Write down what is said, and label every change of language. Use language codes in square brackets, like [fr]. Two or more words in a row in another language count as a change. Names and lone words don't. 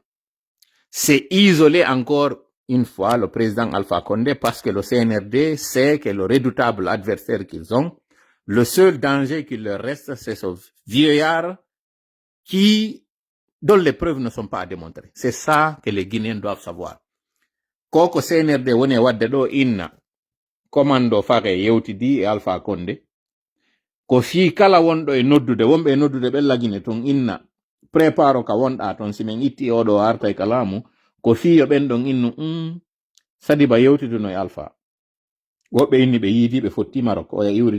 [fr] C'est isoler encore une fois le président Alpha Condé parce que le CNRD sait que le redoutable adversaire qu'ils ont, le seul danger qu'il leur reste, c'est ce vieillard dont les preuves ne sont pas à démontrer. C'est ça que les Guinéens doivent savoir. [ff] Koko CNRD wone wadde do inna commando fare yewtidi e Alpha Condé ko fi kala wonɗo e noddude wonɓe e noddude ɓe lagine ton inna préparo ka wonɗa ton simen itti oɗo arta e kalamu ko fiyo ɓen ɗon innu Sadiba yewtiduno e Alpha woɓɓe inni ɓe yiidi ɓe fotti Maroc oya iwri